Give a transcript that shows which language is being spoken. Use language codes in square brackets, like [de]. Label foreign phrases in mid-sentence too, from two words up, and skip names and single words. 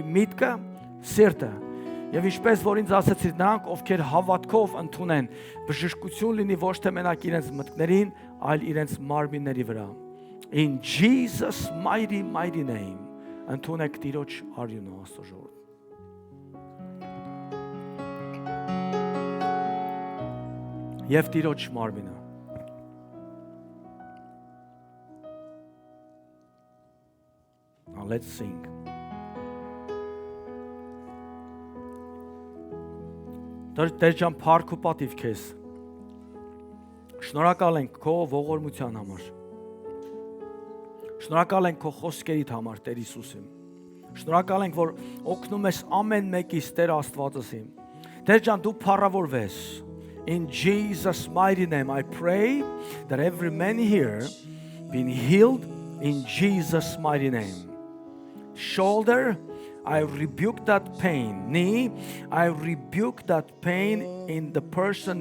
[hy] միտքը, սիրտը։ Եվ ինչպես որ ինձ ասացիր, նրանք ովքեր հավատքով ընդունեն, բժշկություն լինի ոչ թե մենակ իրենց մտքներին, այլ իրենց մարմինների վրա։ [en] In Jesus mighty name, [hy] ընդունեք Տիրոջ արյունը Աստծո ժողովուրդ։ Եվ Տիրոջ մարմինը։ [en] Now let's sing. [hy] Տեր ջան, փառք ու պատիվ քեզ։ Շնորհակալ ենք քո ողորմության համար։ Շնորհակալ ենք քո խոսքերիդ համար, Տեր Հիսուսին։ Շնորհակալ ենք, որ օգնում ես ամեն մեկից, Տեր Աստվածս իմ։ Տեր ջան, դու փառավորվես։ [en] In Jesus' mighty name, I pray that every man here be healed in Jesus' mighty name. Shoulder, I rebuke that pain. Knee, I rebuke that pain in the person.